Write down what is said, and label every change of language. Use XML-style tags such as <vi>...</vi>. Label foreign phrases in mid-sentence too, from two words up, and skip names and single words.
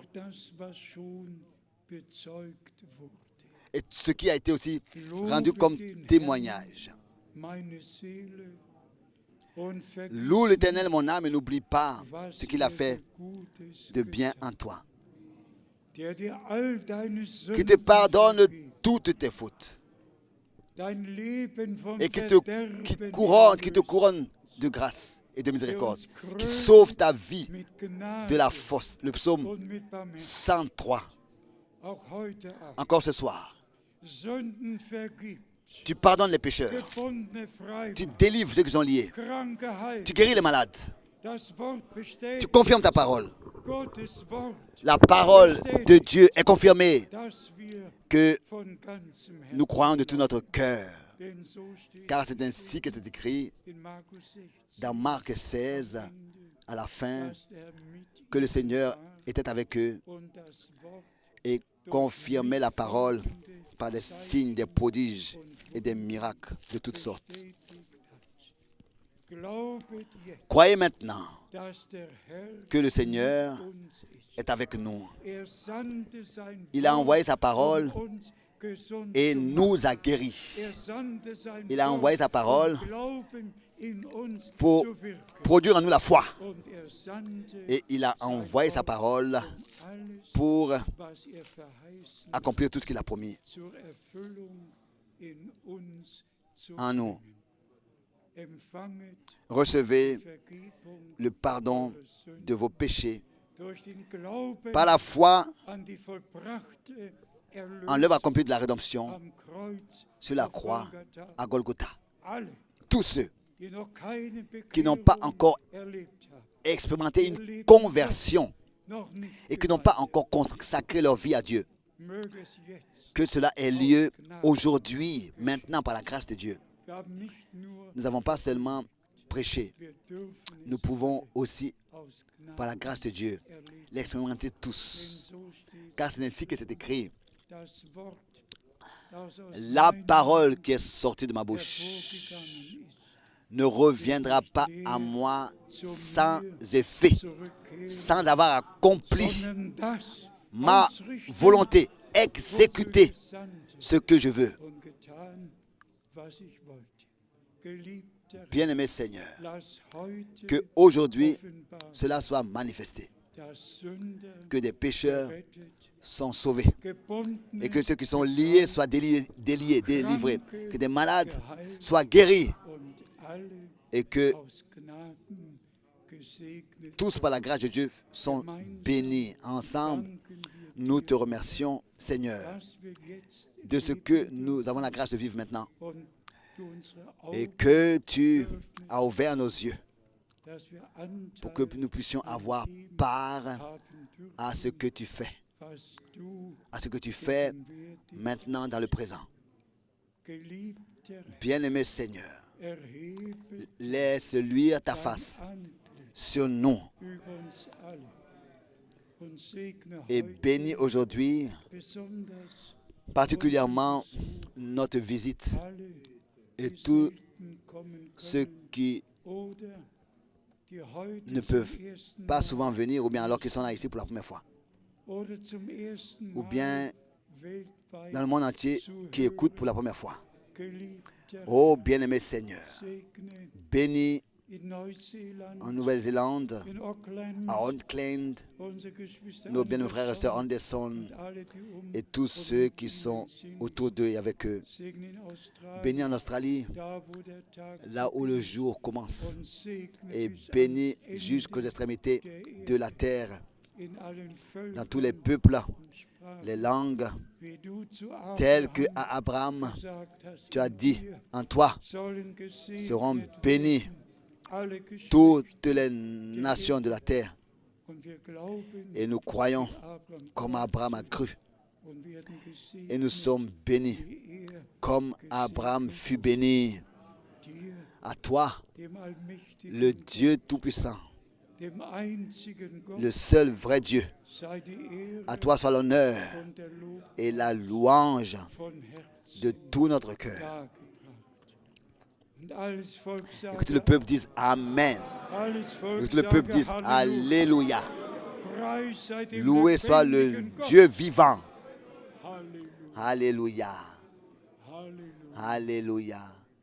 <fr>Et ce qui a été aussi rendu comme témoignage. Loue l'Éternel, mon âme, et n'oublie pas ce qu'il a fait de bien en toi. Qui te pardonne toutes tes fautes</fr> <de>dein Leben vom</de> <fr>et qui</fr> <de>Verderben</de> <fr>te couronne de grâce et de miséricorde, qui sauve ta vie</fr> <de>mit</de> <fr>de</fr> <de>Gnade</de> <fr>la fosse. Le psaume</fr> <de>und mit Barmherzigkeit. 103. Auch heute Abend.</de> <fr>Encore ce soir,</fr> <de>Sünden vergibt,</de> <fr>tu pardonnes les pécheurs,</fr> <de>Gebundene</de> <fr>tu</fr> <de>freimacht,</de> <fr>délivres ceux qui sont liés,</fr> <de>Kranke heilt.</de> <fr>tu guéris les malades,</fr> <de>Das Wort</de> <fr>tu</fr> <de>bestätigt,</de> <fr>confirmes ta parole.</fr> <de>Gottes Wort,</de> <fr>La parole de Dieu est confirmée</fr> <de>dass wir</de> <fr>que</fr> <de>von ganzem Herzen,</de> <fr>nous croyons de tout notre cœur.</fr> <de>denn so steht</de> <fr>Car c'est ainsi que c'est écrit</fr> <de>in Markus 16,</de> <fr>dans Marc 16, à la fin,</fr> <de>dass er mit</de> <fr>que le Seigneur était avec eux</fr> <de>und das Wort</de> <fr>et confirmait la parole par des signes, des prodiges et des miracles de toutes sortes.</fr> <de>bestätigt hat. Glaubet jetzt,</de> <fr>Croyez maintenant</fr> <de>dass der Herr</de> <fr>que le Seigneur</fr> <de>uns ist.</de> <fr>est avec nous.</fr> <de>Er sandte sein</de> <fr>Il a</fr> <de>Wort,</de> <fr>envoyé sa parole</fr> <de>uns gesund</de> <fr>et</fr> <de>zu</de> <fr>nous a guéris.</fr> <de>Er sandte sein</de> <fr>Il a</fr> <de>Wort,</de> <fr>envoyé sa parole</fr> <de>Glauben in uns</de> <fr>pour</fr> <de>zu wirken.</de> <fr>produire en nous la foi.</fr> <de>Und er sandte</de> <fr>Et il a envoyé sa parole</fr> <de>alles,</de> <fr>pour</fr> <de>was er verheißen,</de> <fr>accomplir tout ce qu'il a promis</fr> <de>zur Erfüllung in uns zu</de> <fr>en nous.</fr> <de>bringen. Empfanget</de> <fr>Recevez</fr> <de>Vergebung</de> <fr>le pardon de vos péchés</fr> <de>durch den Glauben</de> <fr>par la foi</fr> <de>an die vollbrachte</de> <fr>en l'œuvre</fr> <de>Erlösung</de> <fr>accomplie de la rédemption</fr> <de>am Kreuz</de> <fr>sur la</fr> <de>auf</de> <fr>croix</fr> <de>Golgatha.</de> <fr>à Golgotha.</fr> <de>Alle,</de> <fr>Tous ceux</fr> <de>die noch keine</de> <fr>qui n'ont pas</fr> <de>Bekehrung</de> <fr>encore</fr> <de>erlebt haben,</de> <fr>expérimenté une conversion</fr> <de>noch nicht</de> <fr>et qui n'ont pas encore consacré leur vie à Dieu,</fr> <de>möge es jetzt.</de> <fr>que cela ait lieu aujourd'hui, maintenant, par la grâce de Dieu.</fr> <de>Wir haben nicht nur,</de> <fr>Nous n'avons pas seulement prêché,</fr> <de>wir dürfen</de> <fr>nous pouvons aussi,</fr> <de>aus</de> <fr>par la</fr> <de>Gnade</de> <fr>grâce de Dieu,</fr> <de>erleben.</de> <fr>l'expérimenter</fr> <de>Denn</de> <fr>tous.</fr> <de>so steht</de> <fr>Car c'est ainsi que c'est écrit.</fr> <de>das Wort, das aus</de> <fr>La</fr> <de>seinem</de> <fr>parole</fr> <de>Mund</de> <fr>qui est sortie de ma bouche</fr> <de>hervorgegangen ist,</de> <fr>ne reviendra pas à moi sans effet,</fr> <de>zurückkehren,</de> <fr>sans avoir accompli</fr> <de>sondern das</de> <fr>ma</fr> <de>ausrichten,</de> <fr>volonté,</fr> <de>wozu</de> <fr>exécuter</fr> <de>ich sandte</de> <fr>ce que je veux.</fr> <de>und getan, was ich wollte. Geliebter,</de> <fr>Bien-aimé Seigneur,</fr> <de>lass heute</de> <fr>que aujourd'hui</fr> <de>offenbar,</de> <fr>cela soit manifesté,</fr> <de>dass Sünder</de> <fr>que des pécheurs</fr> <de>gerettet,</de> <fr>sont sauvés</fr> <de>gebundene,</de> <fr>et que ceux qui sont liés soient délivrés, que des malades soient guéris</fr> <de>und alle</de> <fr>et que</fr> <de>aus Gnaden gesegnet.</de> <fr>tous par la grâce de Dieu sont bénis. Ensemble, nous te remercions Seigneur</fr> <de>Dass wir jetzt</de> <fr>de ce que nous avons la grâce de vivre maintenant</fr> <de>und du unsere</de> <fr>et</fr> <de>Augen,</de> <fr>que tu as ouvert nos yeux</fr> <de>dass wir</de> <fr>pour que</fr> <de>Anteil</de> <fr>nous puissions avoir part</fr> <de>haben dürfen,</de> <fr>à ce que tu fais,</fr> <de>was du</de> <fr>à ce que tu fais</fr> <de>gegenwärtig,</de> <fr>maintenant dans le présent.</fr> <de>geliebter,</de> <fr>Bien-aimé Seigneur,</fr> <de>erhebe</de> <fr>laisse luire ta</fr> <de>dein</de> <fr>face</fr> <de>Antlitz</de> <fr>sur nous</fr> <de>über uns alle und segne</de> <fr>et</fr> <de>heute</de> <fr>bénis aujourd'hui</fr> <de>besonders</de> <fr>particulièrement notre visite</fr> <de>alle,</de> <fr>et</fr> <de>die</de> <fr>tous</fr> <de>selten kommen</de> <fr>ceux</fr> <de>können</de> <fr>qui</fr> <de>oder die heute</de> <fr>ne</fr> <de>zum</de> <fr>peuvent</fr> <de>ersten</de> <fr>pas</fr> <de>Mal</de> <fr>souvent venir ou bien alors qu'ils sont là ici pour la première fois</fr> <de>oder zum ersten</de> <fr>ou</fr> <de>Mal</de> <fr>bien</fr> <de>weltweit</de> <fr>dans le monde entier qui écoutent pour la première fois.</fr> <de>geliebter,</de> <fr>Oh bien-aimé Seigneur,</fr> <de>segne</de> <fr>bénis</fr> <de>in Neuseeland,</de> <fr>en Nouvelle-Zélande,</fr> <de>in Auckland,</de> <fr>à Auckland,</fr> <de>unsere Geschwister</de> <fr>nos bien frères et sœurs</fr> <de>Anderson</de> <fr>Anderson</fr> <de>und alle, die</de> <fr>et tous ceux qui sont autour d'eux et avec eux.</fr> <de>segne in Australien,</de> <fr>Bénis en Australie,</fr> <de>da wo der Tag</de> <fr>là où le jour commence,</fr> <de>und segne</de> <fr>et</fr> <de>bis</de> <fr>bénis</fr> <de>ans</de> <fr>jusqu'aux</fr> <de>Ende</de> <fr>extrémités de la terre,</fr> <de>in allen Völkern</de> <fr>dans tous les peuples,</fr> <de>und Sprachen,</de> <fr>les langues,</fr> <de>wie du zu</de> <fr>telles que</fr> <de>Abraham</de> <fr>à Abraham,</fr> <de>gesagt hast,</de> <fr>tu as</fr> <de>in</de> <fr>dit,</fr> <de>dir</de> <fr>en toi</fr> <de>sollen gesegnet</de> <fr>seront bénis</fr> <de>werden alle Geschlechter.</de> <fr>toutes les nations de la terre.</fr> <de>Und wir glauben,</de> <fr>Et nous croyons</fr> <de>Abraham,</de> <fr>comme Abraham a cru.</fr> <de>und werden gesegnet,</de> <fr>Et nous sommes bénis</fr> <de>wie</de> <fr>comme Abraham fut béni.</fr> <de>dir,</de> <fr>À toi,</fr> <de>dem allmächtigen,</de> <fr>le Dieu Tout-Puissant,</fr> <de>dem einzigen Gott,</de> <fr>le seul vrai Dieu.</fr> <de>sei die Ehre</de> <fr>À toi soit l'honneur</fr> <de>und der Lob</de> <fr>et la louange</fr> <de>von Herzen</de> <fr>de tout notre cœur.</fr> <de>dargebracht. Und alles Volk</de> <fr>Et que</fr> <de>sagt,</de> <fr>tout le peuple dise Amen.</fr> <de>alles</de> <fr>Et</fr> <de>Volk</de> <fr>que tout le peuple</fr> <de>sage</de> <fr>dise</fr> <de>Halleluja.</de> <fr>Alléluia.</fr> <de>Preis sei dem</de> <fr>Loué soit le</fr> <de>lebendigen Gott.</de> <fr>Dieu vivant.</fr> <de>Halleluja.</de> <fr>Alléluia.</fr> <de>Halleluja.</de> <fr>Alléluia.</fr>